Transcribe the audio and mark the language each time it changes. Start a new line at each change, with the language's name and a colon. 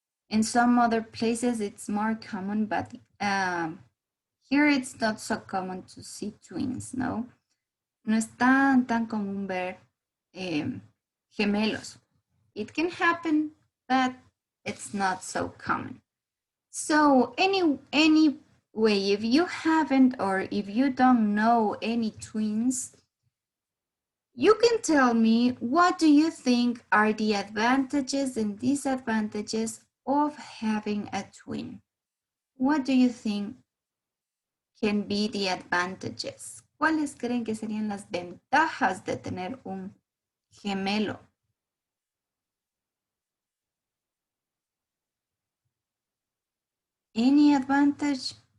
English: In some other places it's more common, but here it's not so common to see twins, no?
Spanish: No es tan común ver gemelos.
English: It can happen, but it's not so common. So anyway, if you haven't or if you don't know any twins, you can tell me what do you think are the advantages and disadvantages of having a twin? What do you think can be the advantages?
Spanish: ¿Cuáles creen que serían las ventajas de tener un gemelo?
English: Any advantage?